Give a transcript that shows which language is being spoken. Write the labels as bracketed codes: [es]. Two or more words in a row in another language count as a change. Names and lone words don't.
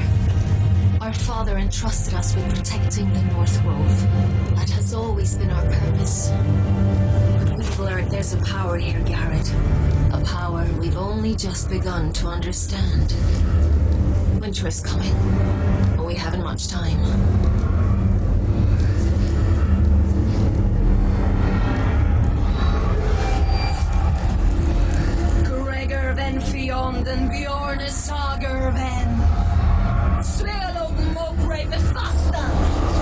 [en] Our father entrusted us with protecting the North Grove. That has always been our purpose. But we've learned there's a power here, Gared. A power we've only just begun to understand. Winter is coming, but we haven't much time. Gregor ven Fionden Bjorne Sager ven Svelo Mokre Befasta.